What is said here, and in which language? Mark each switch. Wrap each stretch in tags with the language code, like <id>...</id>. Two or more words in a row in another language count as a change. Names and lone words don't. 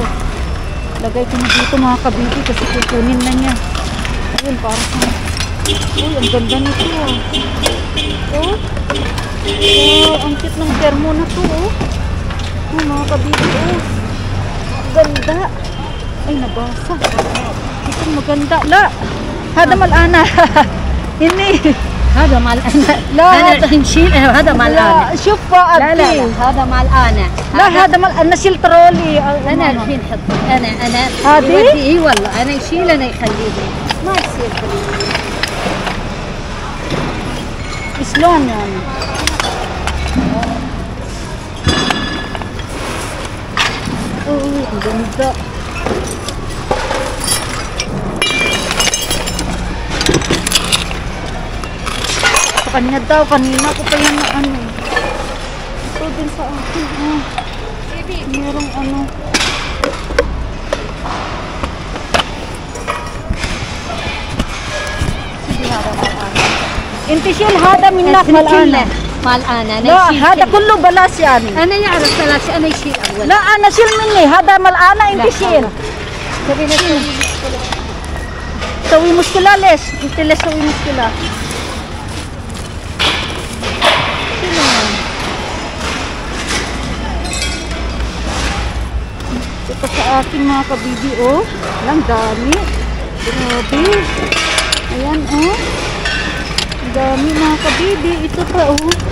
<tl>Lagay ko na dito mga kabibi kasi kukunin na niya. Ayun, parang uy, ang ganda nito ah. Oh. Oh, ang cute ng termo na to oh. Oh, mga kabibi oh. Ganda. Ay, nabasa. Ito maganda.</tl> <ar>La. هذا مال أنا. Ini. هذا مال أنا. لا أنا نشيل هذا مال أنا. شوف بقى لا لا لا هذا مال أنا. لا هذا مال أنا شيل ترولي. أنا الحين حط أنا هذه؟ إي والله أنا يشيل أنا يخليه ما يصير خليه. شلون يعني؟</ar> <tl>ganda. Sa kanya daw, kanina ko pa yan na ano. Ito din sa akin. Oh. Merong ano.</tl> <ar>انت شيل هذا منك ملقانة ملقانة لا هذا كله بلاش يعني أنا يعرف بلاش أنا يشيل أول لا أنا شيل مني هذا ملقانة انت شيل تبي تسوي مشكلة ليش انت ليش تسوي مشكلة</ar> <tl>ito sa aking mga kabibi oh lang dami grabe ayan oh dami mga kabibi. Ito pa oh.</tl>